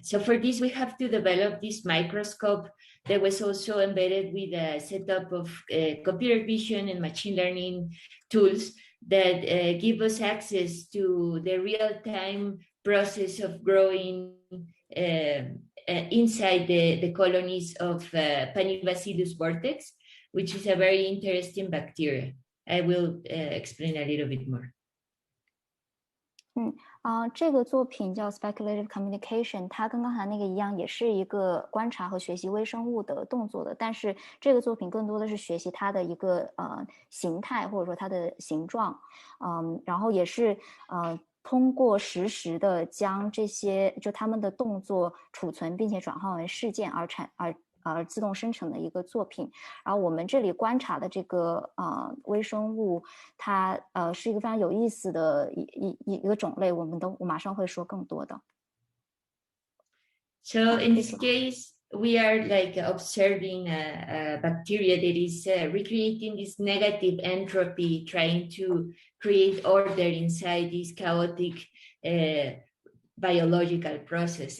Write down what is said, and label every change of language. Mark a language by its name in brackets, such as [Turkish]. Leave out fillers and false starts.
[English] So for this, we have to develop this microscope that was also embedded with a setup of computer vision and machine learning tools that give us access to the real-time process of growing inside the colonies of Panibacillus vortex, which is a very interesting bacteria. I will explain a little bit more. [Chinese] 这个作品叫 Speculative Communication， 它跟刚才那个一样，也是一个观察和学习微生物的动作的，但是这个作品更多的是学习它的一个形态，或者说它的形状，然后也是通过实时的将这些就他们的动作储存，并且转换为事件而自动生成的一个作品。然后我们这里观察的这个微生物，它是一个非常有意思的一个种类，我马上会说更多的。 [English] So in this case, we are like observing a bacteria that is recreating this negative entropy, trying to create order inside this chaotic biological process.